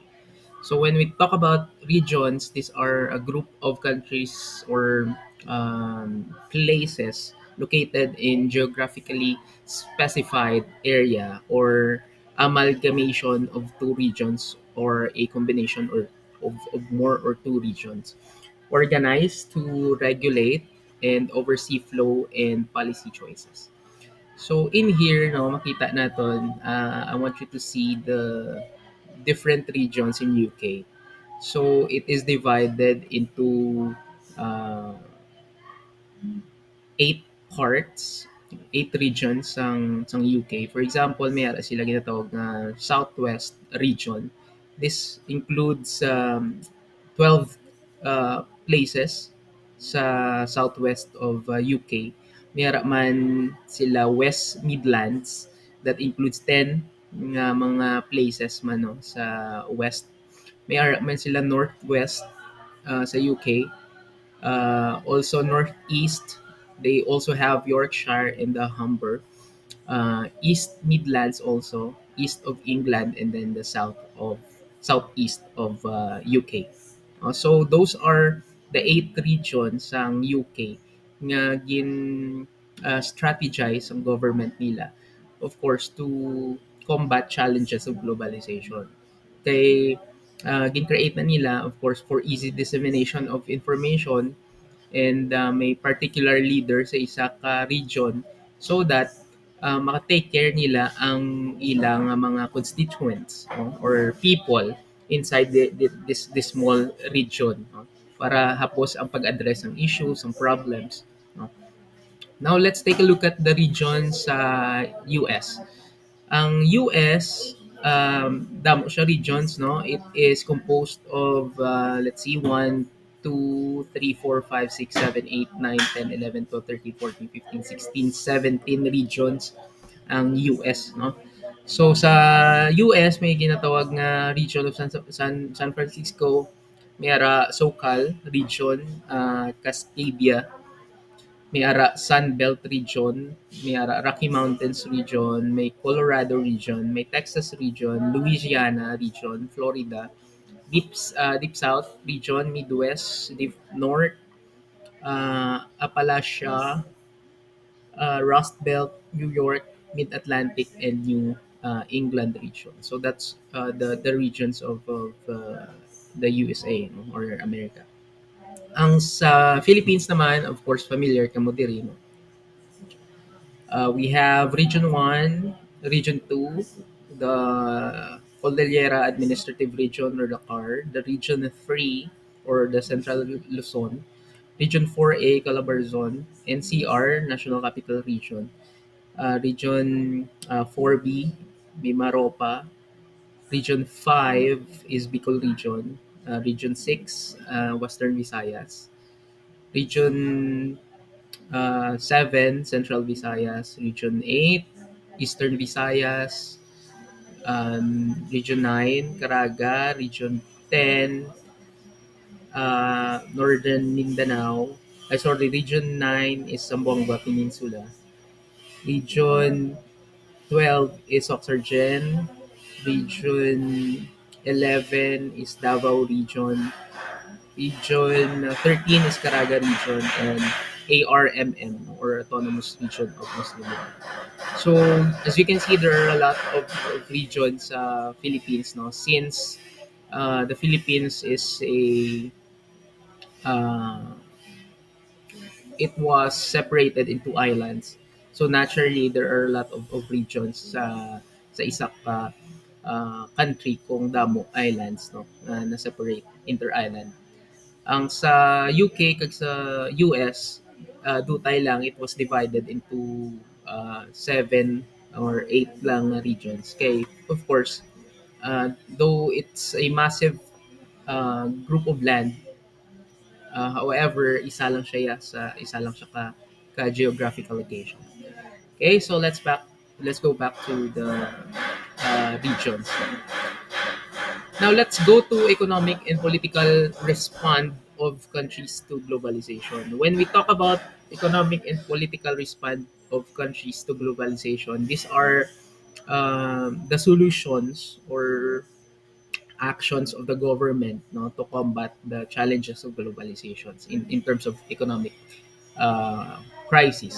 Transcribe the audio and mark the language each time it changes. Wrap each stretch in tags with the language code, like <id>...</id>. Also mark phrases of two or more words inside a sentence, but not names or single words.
<en>So when we talk about regions, these are a group of countries or places located in geographically specified area or amalgamation of two regions or a combination of more or two regions organized to regulate and oversee flow and policy choices. So in here, no,</en> <hil>makita natin,</hil> <en>I want you to see the different regions in UK. So it is divided into uh, eight parts, eight regions sang UK. For example,</en> <hil>may ara sila ginatawag na Southwest region.</hil> <en>This includes 12 places sa southwest of UK.</en> <hil>May ara man sila West Midlands</hil> <en>that includes</en> <hil>10 nga mga places man no, sa west. May ara man sila Northwest sa UK.</hil> <en>Also Northeast, they also have Yorkshire and the Humber. East Midlands also, east of England, and then the southeast of UK. So those are the eight regions ng UK nga strategize ang government nila, of course, to combat challenges of globalization.</en> <hil>Kay gin-create na nila,</hil> <en>of course, for easy dissemination of information and may particular leader</en> <hil>sa isa ka</hil> <en>region so that maka-take care</en> <hil>nila ang ilang mga</hil> <en>constituents, no, or people inside this small region, no,</en> <hil>para hapos ang pag-address ng issues, ng problems, no.</hil> <en>Now let's take a look at the regions sa US.</en> <hil>Ang US, damo siya regions, no?</hil> <en>It is composed of, let's see, 1, 2, 3, 4, 5, 6, 7, 8, 9, 10, 11, 12, 13, 14, 15, 16, 17 regions ang US, no?</en> <hil>So sa US may ginatawag nga</hil> <en>region of</en> <hil>San Francisco, may ara SoCal region, Cascadia, may ara Sun Belt region, may ara Rocky Mountains region, may Colorado region, may Texas region, Louisiana region, Florida, Deep South region, Midwest, Deep North, Appalachia, Rust Belt, New York, Mid-Atlantic, and New England region.</hil> <en>So that's the regions of the USA, no, or America.</en> <hil>Ang sa Philippines naman,</hil> <en>of course,</en> <hil>familiar ka mo diri, no?</hil> <en>We have Region 1, Region 2, the Cordillera Administrative Region or the CAR, the Region 3 or the Central Luzon, Region 4A Calabarzon, NCR, National Capital Region, Region 4B, Mimaropa, Region 5 is Bicol Region, Region 6, Western Visayas, Region 7, Central Visayas, Region 8, Eastern Visayas, Region 9, Caraga, Region 10, Northern Mindanao, sorry, Region 9 is Zamboanga Peninsula, Region 12 is Oxargen, Region 11 is Davao Region, Region 13 is Caraga Region, and ARMM or Autonomous Region of Muslim. So as you can see, there are a lot of regions sa Philippines, no? Since the Philippines is uh, it was separated into islands. So naturally, there are a lot of regions</en> <hil>sa isa ka</hil> <en>country</en> <hil>kung damo</hil> <en>islands, no, na separate inter-island.</en> <hil>Ang sa UK kag sa US, dutay lang</hil> <en>it was divided into seven or eight</en> <hil>lang na regions.</hil> <en>Kay of course, though it's a massive group of land, however,</en> <hil>isa lang siya ka geographical location.</hil> <en>Okay, so let's go back to the regions. Now let's go to economic and political response of countries to globalization. When we talk about economic and political response of countries to globalization, these are the solutions or actions of the government, no, to combat the challenges of globalizations in terms of economic uh, crisis.</en>